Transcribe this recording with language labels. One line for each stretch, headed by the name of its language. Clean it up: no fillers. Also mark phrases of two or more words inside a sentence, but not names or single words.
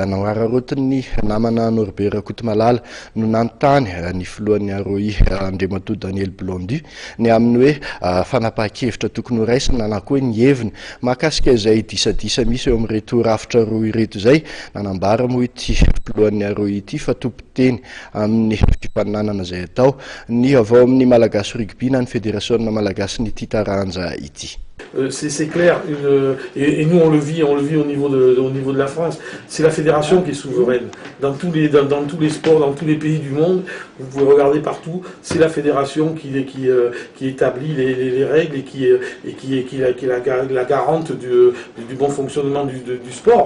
Malagasy: nahararotiny namana Norbert Rakotomalala no nanontany ny filohan'ny Aroi Andriamatoa Daniel Blondy ny amin'ny hoe fanapahan-kevitra tokony ho raisina na koa ny heviny mahakasika izay disadisa misy eo amin'ireto rafitra roa ireto izay nanambara moa ity filohan'ny Aroi ity fa tompon-teny amin'ny fifaninanana izay atao ny avao amin'ny malagasy rugby na ny fédération malagasy ny titaranja ity.
French: C'est clair, et nous on le vit au niveau de la France. C'est la fédération qui est souveraine dans tous les sports, dans tous les pays du monde. Vous pouvez regarder partout. C'est la fédération qui établit les règles et qui est la garante du bon fonctionnement du sport.